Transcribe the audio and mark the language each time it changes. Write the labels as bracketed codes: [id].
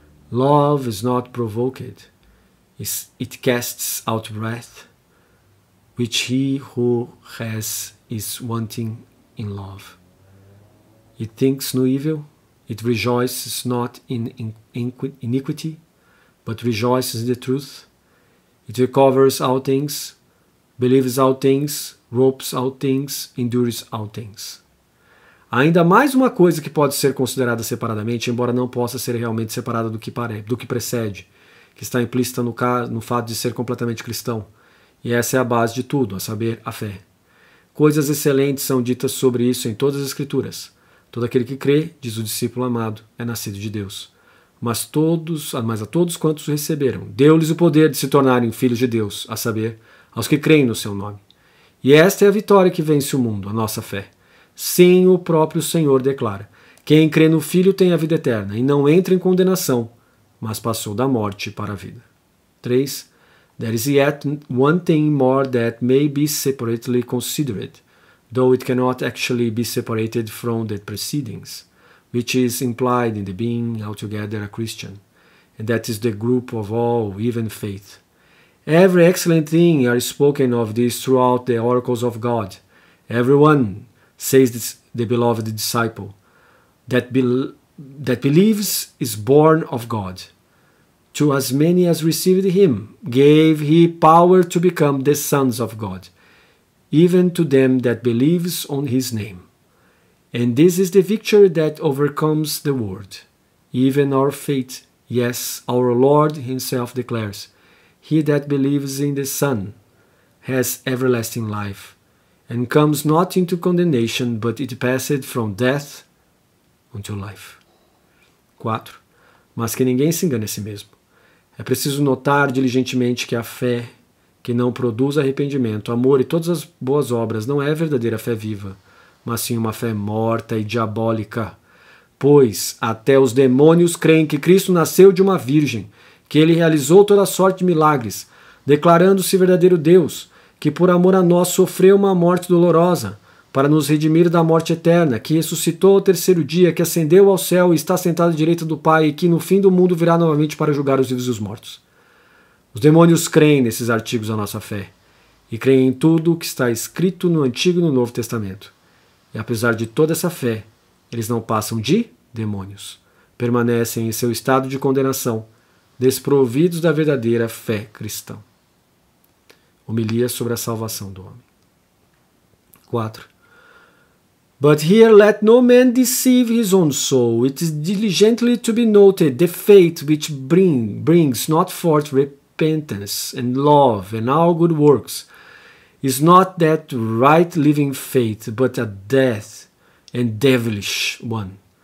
[en] Love is not provoked, it casts out wrath, which he who has is wanting in love. It thinks no evil, it rejoices not in iniquity, but rejoices in the truth. It recovers all things, believes all things, hopes all things, endures all things. [pt] Ainda mais uma coisa que pode ser considerada separadamente, embora não possa ser realmente separada do que precede, que está implícita no fato de ser completamente cristão. E essa é a base de tudo, a saber, a fé. Coisas excelentes são ditas sobre isso em todas as Escrituras. Todo aquele que crê, diz o discípulo amado, é nascido de Deus. mas a todos quantos o receberam, deu-lhes o poder de se tornarem filhos de Deus, a saber, aos que creem no seu nome. E esta é a vitória que vence o mundo, a nossa fé. Sim, o próprio Senhor declara: quem crê no Filho tem a vida eterna, e não entra em condenação, mas passou da morte para a vida. 3. [en] There is yet one thing more that may be separately considered, though it cannot actually be separated from the precedings, which is implied in the being altogether a Christian, and that is the group of all, even faith. Every excellent thing are spoken of this throughout the oracles of God. Everyone, says the beloved disciple, that believes is born of God. To as many as received him, gave he power to become the sons of God, even to them that believes on his name. And this is the victory that overcomes the world, even our faith. Yes, our Lord himself declares, he that believes in the Son has everlasting life, and comes not into condemnation, but it passed from death unto life. 4. [pt] Mas que ninguém se engane a si mesmo. É preciso notar diligentemente que a fé que não produz arrependimento, amor e todas as boas obras não é verdadeira fé viva, mas sim uma fé morta e diabólica. Pois até os demônios creem que Cristo nasceu de uma virgem, que ele realizou toda sorte de milagres, declarando-se verdadeiro Deus, que por amor a nós sofreu uma morte dolorosa, para nos redimir da morte eterna, que ressuscitou ao terceiro dia, que ascendeu ao céu e está sentado à direita do Pai, e que no fim do mundo virá novamente para julgar os vivos e os mortos. Os demônios creem nesses artigos da nossa fé, e creem em tudo o que está escrito no Antigo e no Novo Testamento. E apesar de toda essa fé, eles não passam de demônios, permanecem em seu estado de condenação, desprovidos da verdadeira fé cristã. Homilia sobre a salvação do homem. 4. [en] But here let no man deceive his own soul. It is diligently to be noted the faith which brings not forth repentance and love and all good works is not that right living faith, but a death and devilish one.